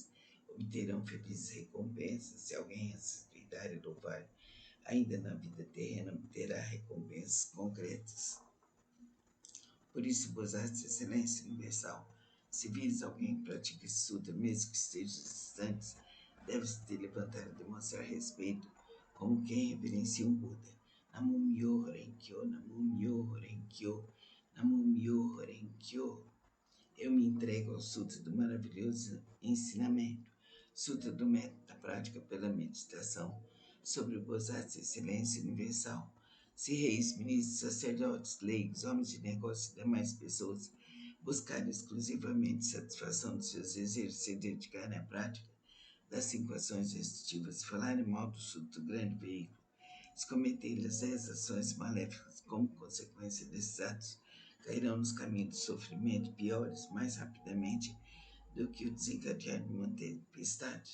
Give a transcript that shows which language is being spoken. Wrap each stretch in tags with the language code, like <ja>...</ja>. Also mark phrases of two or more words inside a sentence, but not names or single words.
<pt>Obterão felizes recompensas. Se alguém as respeitar e louvar, ainda na vida terrena obterá recompensas concretas. Por isso, Bosatsu, excelência universal, se vires alguém que pratica esse sutra, mesmo que esteja distante, deve-se te levantar e demonstrar respeito, como quem reverencia um Buda.</pt> <ja>Namo Myoho Renkyo, Namo Myoho Renkyo, Namo Myoho Renkyo.</ja> <pt>Eu me entrego ao Sutra do maravilhoso ensinamento, Sutra do método da prática pela meditação, sobre o Bosatsu, excelência universal. Se reis, ministros, sacerdotes, leigos, homens de negócio e demais pessoas buscarem exclusivamente satisfação dos seus desejos e se dedicarem à prática das 5 ações restritivas, falarem mal do Sutra do grande veículo, se cometerem as 10 ações maléficas como consequência desses atos, cairão nos caminhos do sofrimento piores mais rapidamente do que o desencadear de uma tempestade.</pt>